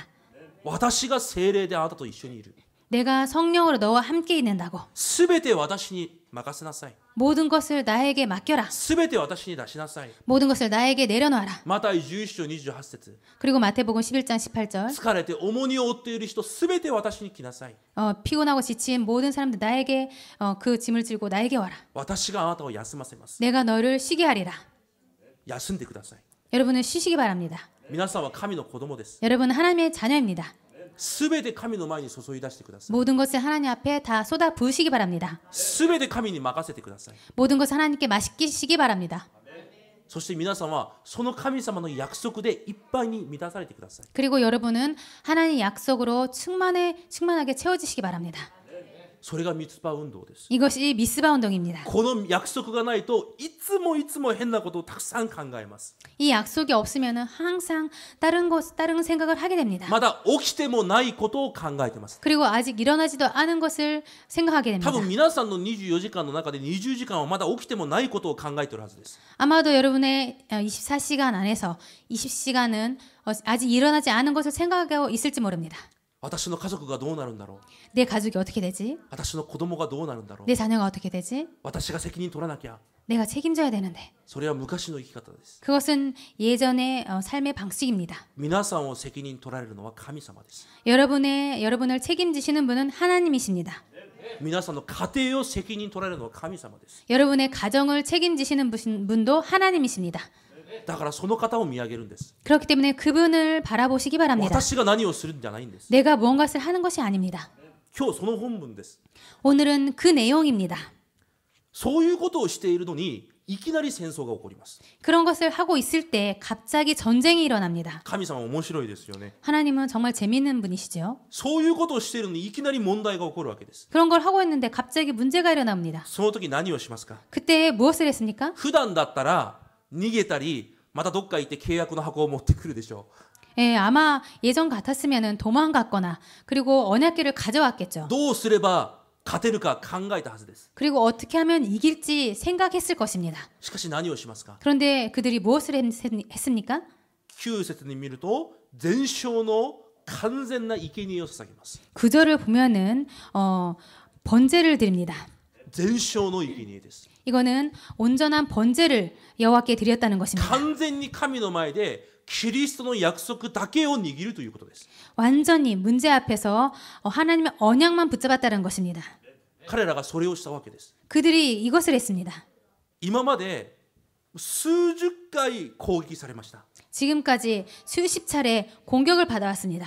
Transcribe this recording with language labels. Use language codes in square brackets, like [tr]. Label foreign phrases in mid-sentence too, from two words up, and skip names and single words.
[ja] 私が聖霊であなたと一緒にいる。 [ko] 내가 성령으로 너와 함께 있는다고. [ja] すべて私に任せなさい。 [ko] 모든 것을 나에게 맡겨라. [ja] すべて私に出しなさい。 [ko] 모든 것을 나에게 내려놓아라. [ja] マタイ11章28節 [ko] 그리고 마태복음 11장 18절 [ja] 疲れて重荷を負っている人すべて私に来なさい。 [ko] 피곤하고 지친 모든 사람들 나에게 그 짐을 들고 나에게 와라. [ja] 私があなたを休ませます。 [ko] 내가 너를 쉬게 하리라. [ja] 休んでください。 [ko] 여러분은 쉬시기 바랍니다. [ja] 皆さんは神の子供です。 [ko] 여러분은 하나님의 자녀입니다. [ja] すべて神の前に注い出してください。 [ko] 모든 것을 하나님 앞에 다 쏟아 부으시기 바랍니다. [ja] すべて神に任せてください。 [ko] 모든 것을 하나님께 맡기시기 바랍니다. [ja] そして皆さんはその神様の約束でいっぱいに満たされてください。 [ko] 그리고 여러분은 하나님 약속으로 충만하게 채워지시기 바랍니다. [ja] それがミツバ運動です。 [ko] 이것이 미스바 운동입니다. [ja] この約束がないといつも変なことをたくさん考えます。 [ko] 이 약속이 없으면은 항상 다른 생각을 하게 됩니다. [ja] まだ起きてもないことを考えてます。 [ko] 그리고 아직 일어나지도 않은 것을 생각하게 [ja] 多 [ko] 됩니다. [ja] 分皆さんの24時間の中で20時間はまだ起きてもないことを考えているはずです。 [ko] 아마도 여러분의 24시간 안에서 20시간은 아직 일어나지 않은 것을 생각하고 있을지 모릅니다. [ja] 私の家族がどうなるんだろう。 [ko] 내 가족이 어떻게 되지? [ja] 私の子供がどうなるんだろう。 [ko] 내 자녀가 어떻게 되지? [ja] 私が責任取らなきゃ。 [ko] 내가 책임져야 되는데. [ja] それは昔の生き方です。 [ko] 그것은 예전의 삶의 방식입니다. [ja] 皆さんを責任取られるのは神様です。 [ko] 여러분을 책임지시는 분은 하나님이십니다. [ja] 皆さんの家庭を責任取られるのは神様です。 [ko] 여러분의 가정을 책임지시는 분도 하나님이십니다. [ja] だからその方を見上げるんです。 [ko] 그렇기 때문에 그분을 바라보시기 바랍니다. [ja] 私が何をするんじゃないんです。 [ko] 내가 무언가를 하는 것이 아닙니다. [ja] 今日その本文です。 [ko] 오늘은 그 내용입니다. [ja] そういうことをしているのにいきなり戦争が起こります。 [ko] 그런 것을 하고 있을 때 갑자기 전쟁이 일어납니다. [ja] 神様は面白いですよね。 [ko] 하나님은 정말 재미있는 분이시죠. [ja] そういうことをしているのにいきなり問題が起こるわけです。 [ko] 그런 걸 하고 있는데 갑자기 문제가 일어납니다. [ja] その時何をしますか。 [ko] 그때 무엇을 했습니까? [ja] 普段だったら逃げたりまたどっか行って契約の箱を持ってくるでしょう。 [ko] 예, 아마 예전 같았으면 도망갔거나 그리고 언약궤를 가져왔겠죠. [ja] どうすれば勝てるか考えたはずです。 [ko] 그리고 어떻게 하면 이길지 생각했을 것입니다. [ja] しかし何をしますか。 [ko] 그런데 그들이 무엇을 했습니까? [ja] 9 節に見ると全焼の完全な生贄を捧げます。 [ko] 구절을 보면은 번제를 드립니다. [ja] 全焼の生贄です。 [ko] 이거는 온전한 번제를 여호와께 드렸다는 것입니다. [ja] 完全に神の前でキリストの約束だけを握るということです。 [ko] 완전히 문제 앞에서 하나님의 언약만 붙잡았다는 것입니다. [ja] 彼らがそれをしたわけです。 [ko] 그들이 이것을 했습니다. [ja] 今まで数十回攻撃されました。 [ko] 지금까지 수십 차례 공격을 받아왔습니다.